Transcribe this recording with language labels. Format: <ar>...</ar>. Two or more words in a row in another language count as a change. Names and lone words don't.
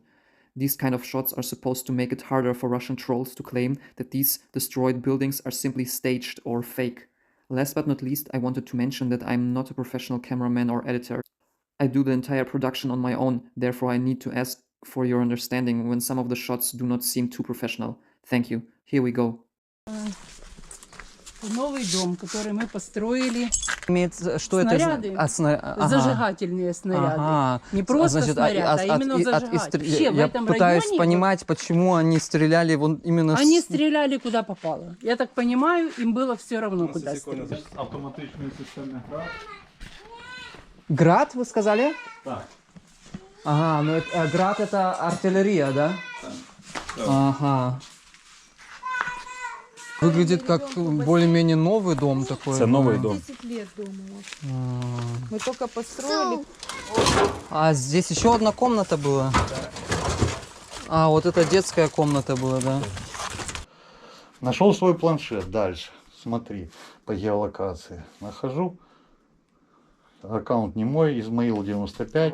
<en>These kind of shots are supposed to make it harder for Russian trolls to claim that these destroyed buildings are simply staged or fake. Last but not least, I wanted to mention that I'm not a professional cameraman or editor. I do the entire production on my own, therefore I need to ask for your understanding when some of the shots do not seem too professional. Thank you. Here we go.</en> <ru>Новый дом, который мы построили. Что снаряды, это? Зажигательные снаряды. Ага. Не просто Значит, снаряд, а именно зажигатель. Вообще, в я этом пытаюсь районе понимать, почему они стреляли вон именно они стреляли куда попало. Я так понимаю, им было все равно, куда стрелять.</ru> <uk>Автоматичної системи град.</uk> <ru>Град, вы сказали?</ru> <uk>Так.</uk> <ru>Ага, ну это, град это артиллерия, да?</ru> <uk>Так.</uk> <ru>Ага. Выглядит как более-менее новый дом такой.</ru> <uk>Це новий дом.</uk> <ru>10 лет дома. Мы только построили. А здесь еще одна комната была? А, вот это детская комната была, да? Нашел свой планшет. Дальше. Смотри, по геолокации. Нахожу. Аккаунт не мой, Измаил 95.</ru>